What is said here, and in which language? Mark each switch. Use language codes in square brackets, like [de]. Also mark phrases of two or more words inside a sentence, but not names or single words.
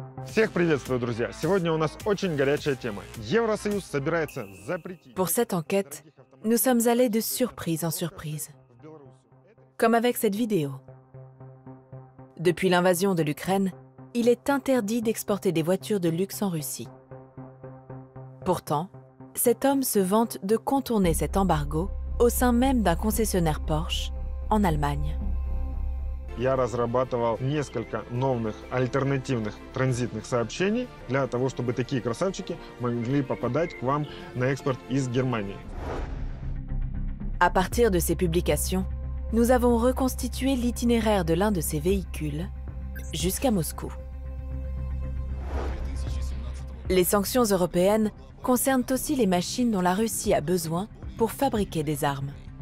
[ru] Всех приветствую, друзья! Сегодня у нас очень горячая тема. Евросоюз собирается запретить... [fr] Pour cette enquête, nous sommes allés de surprise en surprise. Comme avec cette vidéo. Depuis l'invasion de l'Ukraine, il est interdit d'exporter des voitures de luxe en Russie. Pourtant, cet homme se vante de contourner cet embargo au sein même d'un concessionnaire Porsche en Allemagne. [ru] Я разрабатывал несколько новых альтернативных транзитных сообщений для того, чтобы такие красавчики могли попадать к вам на экспорт из Германии. [fr] À partir de ces publications, nous avons reconstitué l'itinéraire de l'un de ces véhicules jusqu'à Moscou. Les sanctions européennes concernent aussi les machines dont la Russie a besoin pour fabriquer des armes.